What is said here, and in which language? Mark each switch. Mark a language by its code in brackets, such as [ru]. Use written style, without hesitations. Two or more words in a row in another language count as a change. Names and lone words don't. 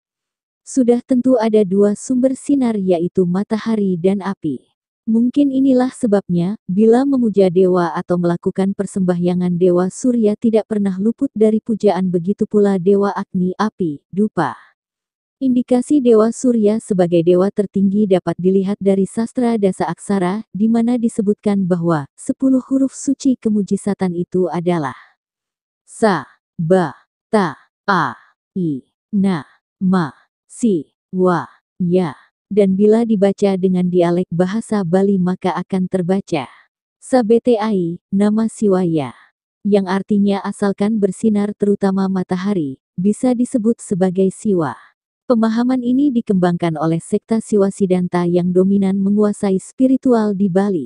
[id] Sudah tentu ada 2 sumber sinar yaitu matahari dan api. Mungkin inilah sebabnya, bila memuja dewa atau melakukan persembahyangan Dewa Surya tidak pernah luput dari pujaan, begitu pula Dewa Agni, api, dupa. Indikasi Dewa Surya sebagai dewa tertinggi dapat dilihat dari sastra dasa aksara, di mana disebutkan bahwa 10 huruf suci kemujisatan itu adalah Sa, Ba, Ta, A, I, Na, Ma, Si, Wa. ya. Dan bila dibaca dengan dialek bahasa Bali maka akan terbaca Sabetai, nama Siwaya. Yang artinya asalkan bersinar terutama matahari, bisa disebut sebagai Siwa. Pemahaman ini dikembangkan oleh sekta Siwa Siddhanta yang dominan menguasai spiritual di Bali.